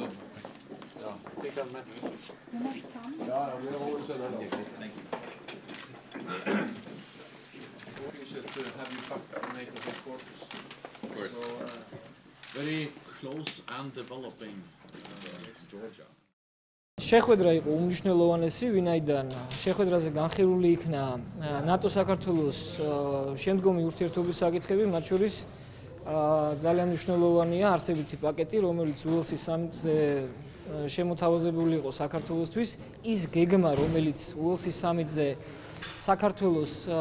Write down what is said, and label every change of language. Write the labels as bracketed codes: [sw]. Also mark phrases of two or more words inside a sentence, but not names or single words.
[en] I think I met you. Yeah, we have always said hello. Thank you. Appreciate to have you back to make the headquarters. Of course. So, Very close and developing Georgia. [ka] შეხვედრა იყო უმნიშვნელოვანესი, ვინაიდან შეხვედრაზე განხილული იქნა ნატო-საქართველოს შემდგომი ურთიერთობის საკითხები, მათ შორის ძალიან მნიშვნელოვანია არსებითი პაკეტი, რომელიც უელსის სამიტზე შემოთავაზებული იყო საქართველოსთვის, ის გეგმა, რომელიც უელსის სამიტზე საქართველოს